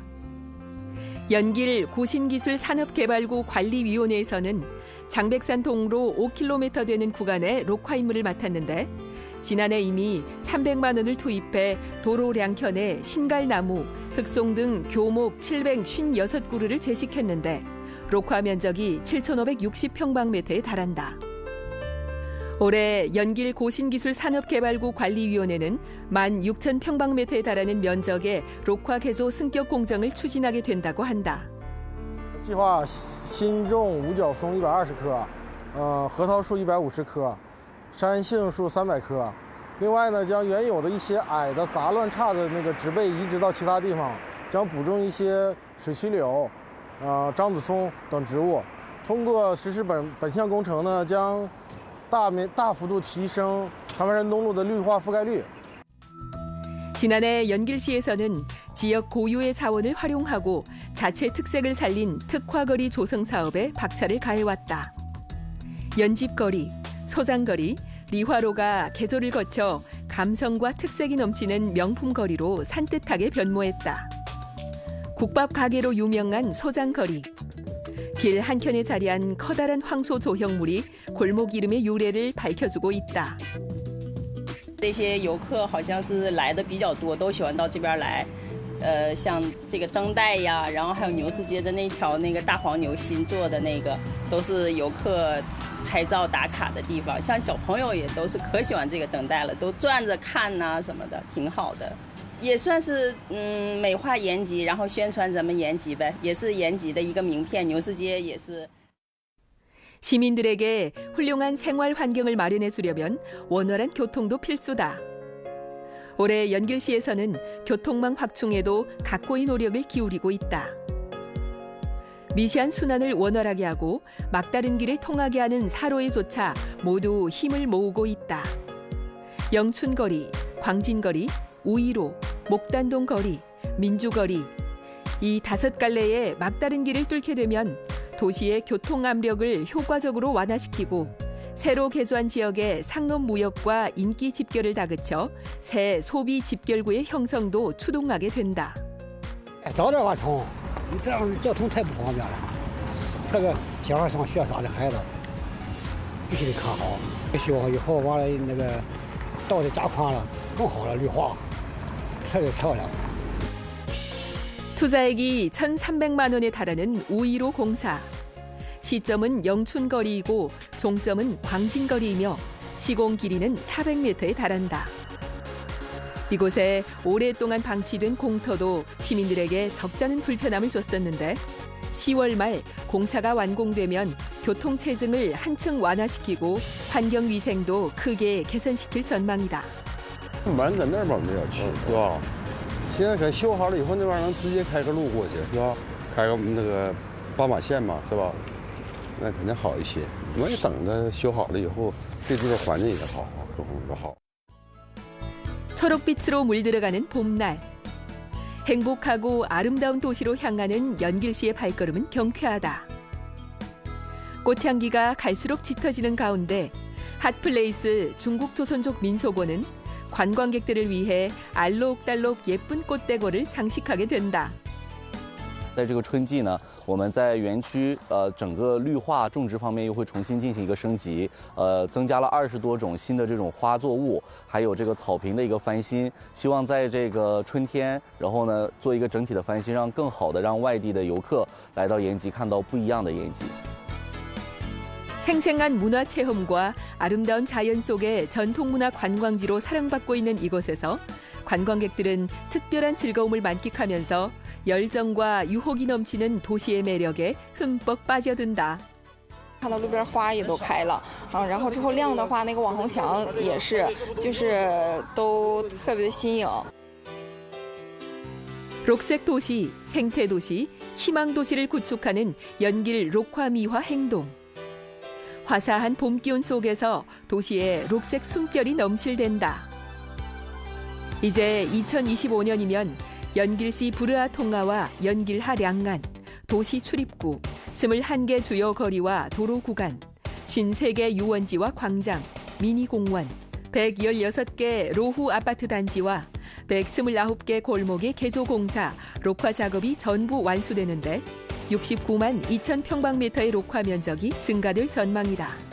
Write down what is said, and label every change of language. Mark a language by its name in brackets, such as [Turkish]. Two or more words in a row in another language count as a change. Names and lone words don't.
[Korean] 연길 고신기술산업개발구 관리위원회에서는 장백산 통로 5km 되는 구간의 녹화 임무를 맡았는데 지난해 이미 300만 원을 투입해 도로량현에 신갈나무, 흑송 등 교목 756그루를 제식했는데 녹화 면적이 7,560평방미터에 달한다. 올해 연길 고신기술산업개발구 관리위원회는 16,000평방미터에 달하는 면적의 녹화 개조 승격 공정을 추진하게 된다고 한다. [Chinese] 计划新种五角松120棵，核桃树150棵，山杏树300棵。另外呢，将原有的一些矮的杂乱差的那个植被移植到其他地方，将补种一些水曲柳、樟子松等植物。通过实施本项工程呢，将 大幅度提升长白山东路的绿化覆盖率。 [Korean] 지난해 연길시에서는 지역 고유의 자원을 활용하고 자체 특색을 살린 특화거리 조성 사업에 박차를 가해왔다. 연집거리, 소장거리, 리화로가 개조를 거쳐 감성과 특색이 넘치는 명품거리로 산뜻하게 변모했다. 국밥 가게로 유명한 소장거리. 길 한켠에 자리한 커다란 황소 조형물이 골목 이름의 유래를 밝혀주고 있다. [Chinese] 这些游客好像是来的比较多，都喜欢到这边来。像这个灯带呀，然后还有牛市街的那条那个大黄牛新做的那个，都是游客拍照打卡的地方。像小朋友也都是可喜欢这个灯带了，都转着看呐什么的，挺好的。也算是美化延吉，然后宣传咱们延吉呗，也是延吉的一个名片。牛市街也是。 [Korean] 시민들에게 훌륭한 생활 환경을 마련해 주려면 원활한 교통도 필수다. 올해 연길시에서는 교통망 확충에도 각고의 노력을 기울이고 있다. 미세한 순환을 원활하게 하고 막다른 길을 통하게 하는 사로에조차 모두 힘을 모으고 있다. 영춘거리, 광진거리, 우이로, 목단동 거리, 민주거리 이 5갈래의 막다른 길을 뚫게 되면 도시의 교통 압력을 효과적으로 완화시키고 새로 개조한 지역의 상업 무역과 인기 집결을 다그쳐 새 소비 집결구의 형성도 추동하게 된다. [Chinese] 早点挖通，你这样交通太不方便了，特别小孩上学啥的孩子，必须得看好。修好以后，完了那个道得加宽了，更好了，绿化，特别漂亮。 [Korean] 투자액이 1,300만 원에 달하는 우이로 공사. 시점은 영춘거리이고 종점은 광진거리이며 시공 길이는 400m에 달한다. 이곳에 오랫동안 방치된 공터도 시민들에게 적잖은 불편함을 줬었는데 10월 말 공사가 완공되면 교통체증을 한층 완화시키고 환경위생도 크게 개선시킬 전망이다. [Chinese] 满搁那边没有去，对吧？现在可修好了以后，那边能直接开个路过去，是吧？开个那个斑马线嘛，是吧？那肯定好一些。我也等着修好了以后，对这个环境也好，交通也好。 [Korean] 초록빛으로 물들어가는 봄날. 행복하고 아름다운 도시로 향하는 연길시의 발걸음은 경쾌하다. 꽃향기가 갈수록 짙어지는 가운데 핫플레이스 중국조선족 민속원은 관광객들을 위해 알록달록 예쁜 꽃대고를 장식하게 된다. [Chinese] 在这个春季呢，我们在园区整个绿化种植方面又会重新进行一个升级，增加了20多种新的这种花作物，还有这个草坪的一个翻新，希望在这个春天，然后呢做一个整体的翻新，让更好的让外地的游客来到延吉看到不一样的延吉。 [Korean] 생생한 문화 체험과 아름다운 자연 속의 전통문화 관광지로 사랑받고 있는 이곳에서 관광객들은 특별한 즐거움을 만끽하면서 열정과 유혹이 넘치는 도시의 매력에 흠뻑 빠져든다. [Chinese] 看到路边花也都开了啊，然后之后亮的话，那个网红墙也是，就是都特别的新颖。 [Korean] 녹색 도시, 생태 도시, 희망 도시를 구축하는 연길 록화미화 행동. 화사한 봄 기운 속에서 도시의 녹색 숨결이 넘실댄다. 이제 2025년이면 연길시 부르아 통가와 연길하 량간, 도시 출입구, 21개 주요 거리와 도로 구간, 53개 유원지와 광장, 미니공원, 116개 로후 아파트 단지와 129개 골목의 개조 공사, 록화 작업이 전부 완수되는데 69만 2천 평방미터의 록화 면적이 증가될 전망이다.